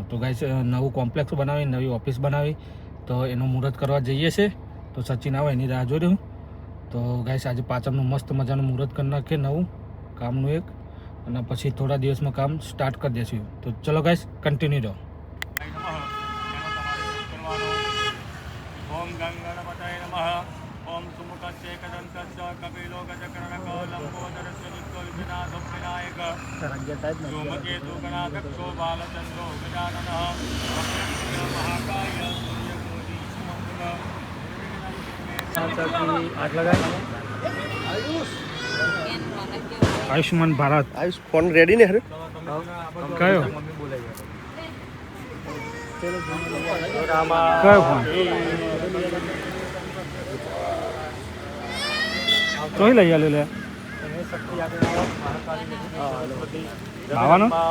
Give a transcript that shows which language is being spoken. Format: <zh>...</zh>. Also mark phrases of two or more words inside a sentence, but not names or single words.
<gu>તો ગાઈસ નવું કોમ્પ્લેક્સ બનાવી નવી ઓફિસ બનાવી તો એનું મુહૂર્ત કરવા જઈએ છે. તો સચિન આવે એની રાહ જોઈ રહ્યું. તો ગાઈસ આજે પાંચમનું મસ્ત મજાનું મુહૂર્ત કરી નાખીએ નવું કામનું એક અને પછી થોડા દિવસમાં કામ સ્ટાર્ટ કરી દઈશું. તો ચલો ગાઈસ કન્ટિન્યુ રહો.</gu> <sa>ओम गंगणपतये नमः ओम सुमुखस्य एकदन्तस्य कपिलो गजकर्णको लंबोदरस्य दुष्टविनाशो विनायक धूमकेतु गणाध्यक्षो बालचन्द्रो गजाननः महाकाय सूर्यकोटि</sa> <gu>આયુષ્માન ભારત. આયુષ ફોન રેડી ને હરે કયો કયો ફોન જોઈ લઈ લે લે આવવાનો</gu>